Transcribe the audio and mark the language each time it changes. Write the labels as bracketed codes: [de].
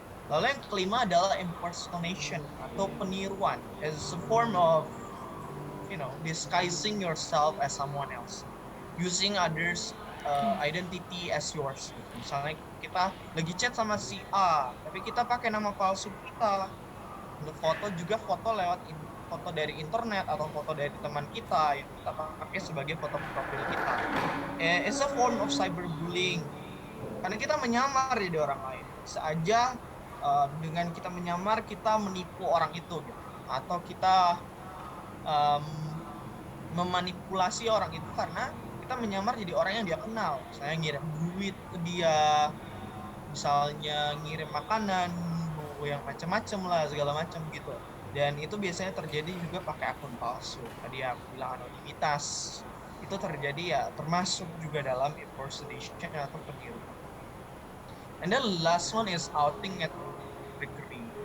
[id] Lalu yang kelima adalah [en] impersonation [id] atau peniruan [en] as a form of disguising yourself as someone else, using others identity as yours. [id] Misalnya kita lagi chat sama si A, tapi kita pakai nama palsu kita. Untuk foto juga foto lewat foto dari internet atau foto dari teman kita yang kita pakai sebagai foto profil kita. [en] It's a form of cyberbullying. [id] Karena kita menyamar jadi orang lain. Bisa aja dengan kita menyamar kita menipu orang itu gitu. Atau kita um, memanipulasi orang itu karena kita menyamar jadi orang yang dia kenal. Misalnya ngirim duit ke dia, misalnya ngirim makanan yang macam-macam lah, segala macam gitu. Dan itu biasanya terjadi juga pakai akun palsu. Tadi aku bilang anonimitas. Itu terjadi ya termasuk juga dalam impersonation atau peniruan. [en] And then the last one is outing at trickery.